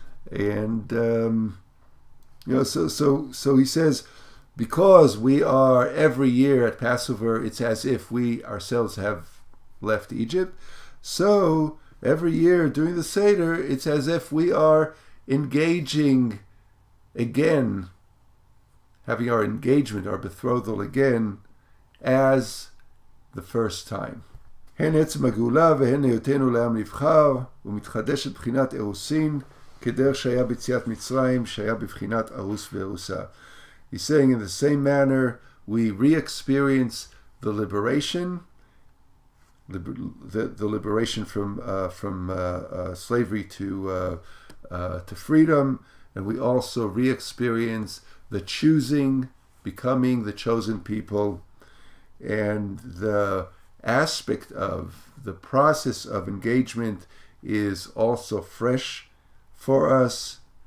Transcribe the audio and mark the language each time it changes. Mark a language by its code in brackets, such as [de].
[en] And so he says, because we are every year at Passover, it's as if we ourselves have left Egypt. So every year during the Seder, it's as if we are engaging again, having our engagement, our betrothal again, as the first time. [he] הן עצם הגאולה והן היותנו לעם נבחר, ומתחדשת בחינת אירוסין, כדרך שהיה ביציאת מצרים, שהיה בבחינת ארוס וארוסה. [en] He's saying in the same manner, we re-experience the liberation, the liberation from slavery to freedom, and we also re-experience the choosing, becoming the chosen people, and the aspect of the process of engagement is also fresh for us.